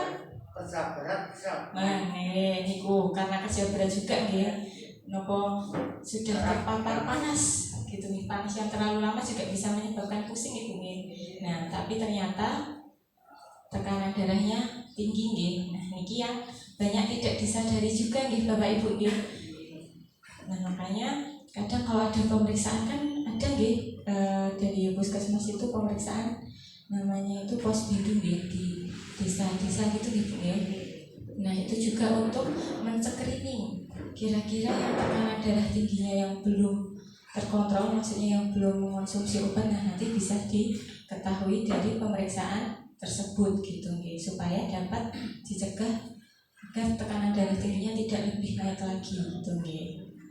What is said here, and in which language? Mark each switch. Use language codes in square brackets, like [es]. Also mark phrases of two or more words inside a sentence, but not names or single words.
[id] Kerja berat bisa. Niku karena kerja berat juga nggih. Nopo sudah terpapar panas gitu nih, panas yang terlalu lama juga bisa menyebabkan pusing ibu nih. Nah, tapi ternyata tekanan darahnya tinggi nggih. Nah, niki yang banyak tidak disadari juga nggih Bapak Ibu nggih. Nah, makanya kadang kalau ada pemeriksaan kan ada nggih dari puskesmas itu pemeriksaan namanya itu pos bidu nggih di desa-desa gitu gitu nggih. Nah, itu juga untuk mencekrining kira-kira yang tekanan darah tingginya yang belum terkontrol, maksudnya yang belum mengonsumsi obat, nah nanti bisa diketahui dari pemeriksaan tersebut gitu nggih, supaya dapat dicegah agar tekanan darah tingginya tidak lebih naik lagi gitu nggih.